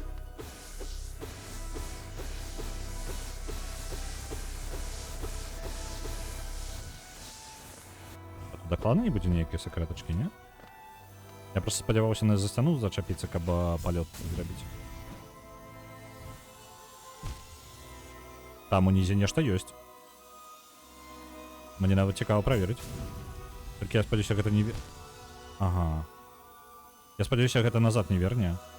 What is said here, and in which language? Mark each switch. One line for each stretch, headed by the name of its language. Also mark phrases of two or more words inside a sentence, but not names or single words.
Belarusian: Дакладна не будзе нейкія сакрэтачкі, не? Я просто спадзяваўся на засцяну зачапіцца, каб палёт зрабіць. Там унізе нешта ёсць.
Ukrainian: Мені навіть цікаво перевірити. Тільки я сподіваюся,
Belarusian: гэта не...
Ukrainian: Ага. Я сподіваюся,
Belarusian: гэта назад не верне.